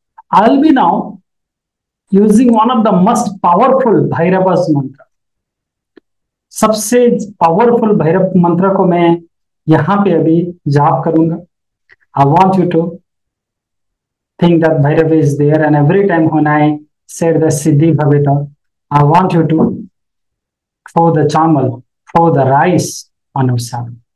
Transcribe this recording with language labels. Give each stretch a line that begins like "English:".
English: I'll be now using one of the most powerful Bhairava's mantra.
Hindi: सबसे powerful Bhairav मंत्र को मैं यहाँ पे अभी जाप करूंगा.
English: I want you to think that Bhairava is there, and every time when I said the Siddhi Bhavita, I want you to throw the chamal, throw the rice on yourself.